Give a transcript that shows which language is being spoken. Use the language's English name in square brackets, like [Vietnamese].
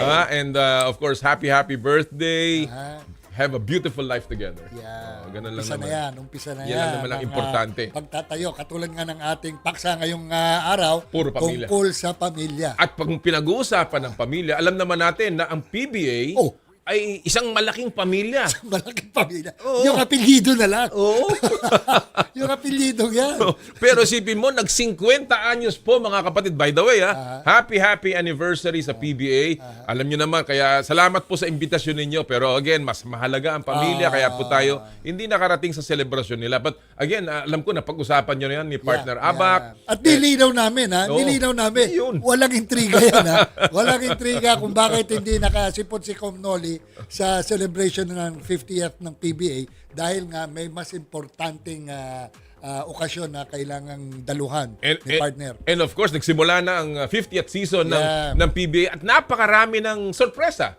[English] And of course, happy birthday. Have a beautiful life together. [Filipino] Ganun lang naman. Umpisa na yan. Yan lang naman ang importante. Pagtatayo, katulad nga ng ating paksa ngayong araw, puro pamilya. Tungkol sa pamilya. At pag pinag-uusapan ng pamilya, alam naman natin na ang PBA ay isang malaking pamilya. Malaking pamilya. Yung apelyido na lang. Yung apelyido yan. Pero sipin mo, nag-50 anyos po mga kapatid. [English] By the way, happy anniversary [Filipino] sa PBA. Alam nyo naman, kaya salamat po sa imbitasyon ninyo. Pero again, mas mahalaga ang pamilya. Kaya po tayo hindi nakarating sa selebrasyon nila. [English] But again, [Filipino] alam ko na pag-usapan nyo na yan ni partner Abac. At nilinaw namin, nilinaw namin. Walang intriga yan, Walang intriga kung bakit hindi nakasipot si Com Noli sa celebration ng 50th ng PBA dahil nga may mas importanteng okasyon na kailangang daluhan ni partner. [English] And of course, [Filipino] nagsimula na ang 50th season ng PBA at napakarami ng sorpresa.